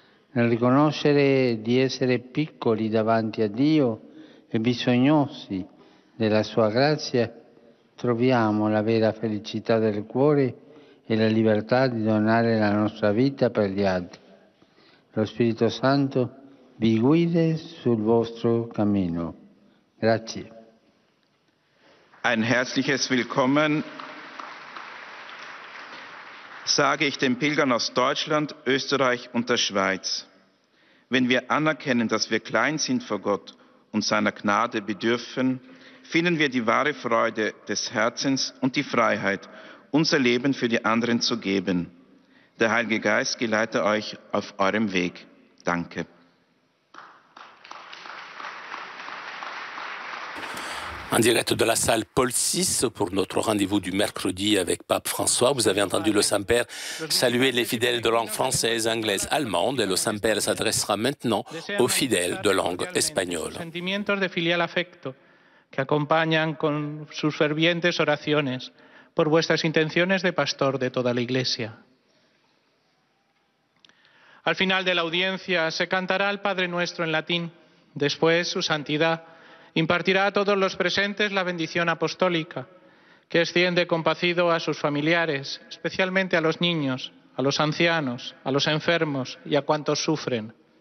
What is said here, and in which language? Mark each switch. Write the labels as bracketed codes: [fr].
[it] Nel riconoscere di essere piccoli davanti a Dio e bisognosi della sua grazia, troviamo la vera felicità del cuore e la libertà di donare la nostra vita per gli altri. Lo Spirito Santo vi guide sul vostro cammino. Grazie. [de] Ein herzliches Willkommen sage ich den Pilgern aus Deutschland, Österreich und der Schweiz. Wenn wir anerkennen, dass wir klein sind vor Gott und seiner Gnade bedürfen, finden wir die wahre Freude des Herzens und die Freiheit, unser Leben für die anderen zu geben. Der Heilige Geist geleite euch auf eurem Weg. Danke. [fr] En direct de la salle Paul VI pour notre rendez-vous du mercredi avec Pape François. Vous avez entendu le Saint-Père saluer les fidèles de langue française, anglaise, allemande et le Saint-Père s'adressera maintenant aux fidèles de langue espagnole. [es] Sentimientos de filial afecto que acompañan con sus fervientes oraciones por vuestras intenciones de pastor de toda la Iglesia. Al final de la audiencia se cantará el Padre Nuestro en latín. Después, su Santidad impartirá a todos los presentes la bendición apostólica, que extiende compacido a sus familiares, especialmente a los niños, a los ancianos, a los enfermos y a cuantos sufren.